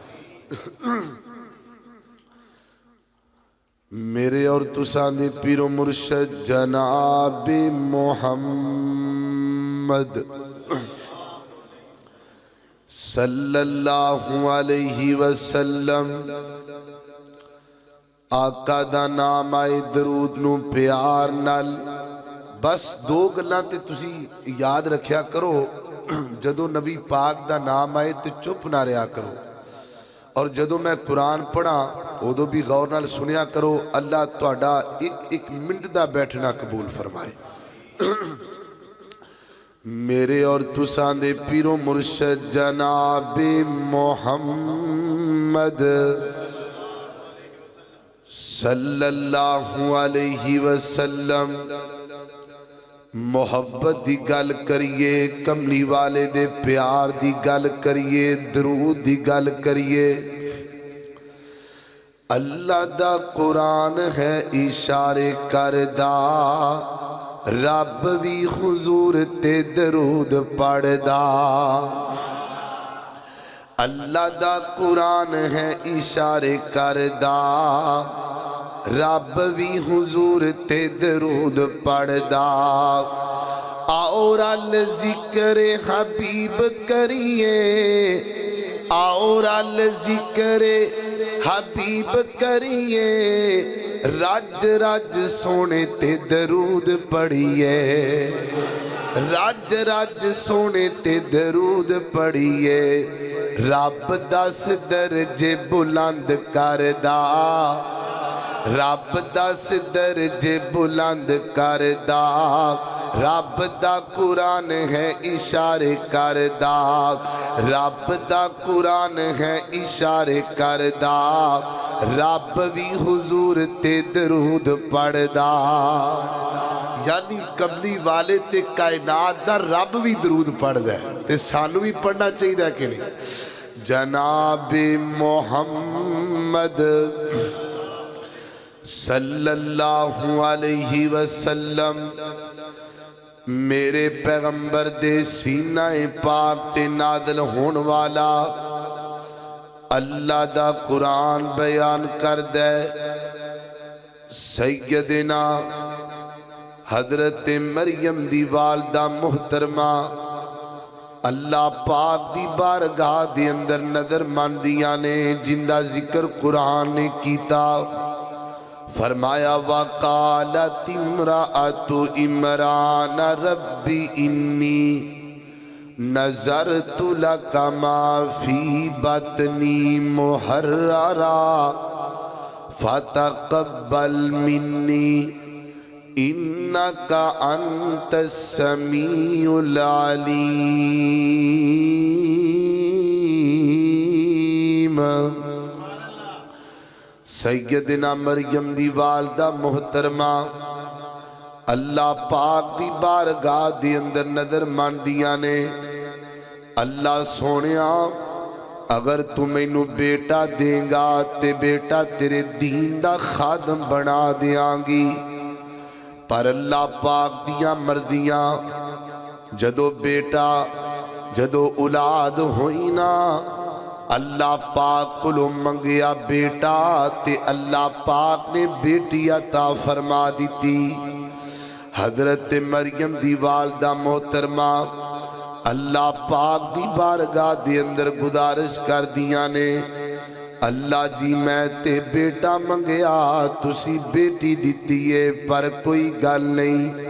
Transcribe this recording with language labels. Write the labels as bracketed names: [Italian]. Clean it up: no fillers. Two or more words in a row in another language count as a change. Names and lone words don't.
[Punjabi] میرے اور تساں دے پیر و مرشد جناب محمد [Arabic] صلی اللہ علیہ وسلم [Punjabi] آقا دا نام آئے درود نو پیار نال. بس 2 گلاں تے تسی یاد رکھیا کرو، جدو نبی پاک دا نام آئے تے چپ نہ رہا کرو، اور جدو میں قرآن پڑھا ادو بھی غور نال سنیا کرو. اللہ تہاڈا ایک منٹ دا بیٹھنا قبول فرمائے. میرے اور تساں دے پیر و مرشد جناب محمد [Arabic] صلی اللہ علیہ وسلم [Punjabi] محبت دی گل کریے، کملی والے دے پیار دی گل کریے، درود دی گل کریے. اللہ دا قرآن ہے اشارے کردہ، رب بھی حضور تے درود پڑھدا. اللہ دا قرآن ہے اشارے کردہ، رب بھی حضور تے درود پڑھدا. آؤ رل ذکر حبیب کریے، آؤ رل ذکر حبیب کریے، رج رج سونے تے درود پڑھیے، رج رج سونے تے درود پڑھیے. رب 10 درجے بلند کردا، رب 10 درجے بلند کردا. رب دا قرآن ہے اشارے کردہ، رب دا قرآن ہے اشارے کردہ، رب بھی حضور تے درود پڑھدا. یعنی کملی والے تے کائنات دا رب بھی درود پڑھدا ہے تے سانو بھی پڑھنا چاہیے کہ نہیں. جناب محمد [Arabic] صلی اللہ علیہ وسلم [Punjabi] میرے پیغمبر دے سینہ پاک تے نازل ہون والا اللہ دا قرآن بیان کر دے. سیدنا حضرت مریم دی والدہ محترمہ اللہ پاک دی بارگاہ دے اندر نظر مندیاں نے جندہ ذکر قرآن نے کیتا فرمایا [Arabic] وقالت امرأۃ عمران ربی انی نظرت لک ما فی بطنی محررا فتقبل منی انک انت السمیع العلیم۔ [Punjabi] سیدنا مریم دی والدہ محترمہ اللہ پاک دی بارگاہ دی اندر نظر ماندیاں نے اللہ سونیا اگر تو مینوں بیٹا دیں گا تے بیٹا تیرے دین دا خادم بنا دیاں گی، پر اللہ پاک دیاں مرضیاں جدو بیٹا جدو اولاد ہوئی نا اللہ پاک کلو منگیا بیٹا تے اللہ پاک نے بیٹی عطا فرما دیتی۔ حضرت مریم دی والدہ محترمہ اللہ پاک دی بارگاہ دے اندر گزارش کر دیاں نے اللہ جی میں تے بیٹا منگیا تسی بیٹی دیتی ہے پر کوئی گل نہیں،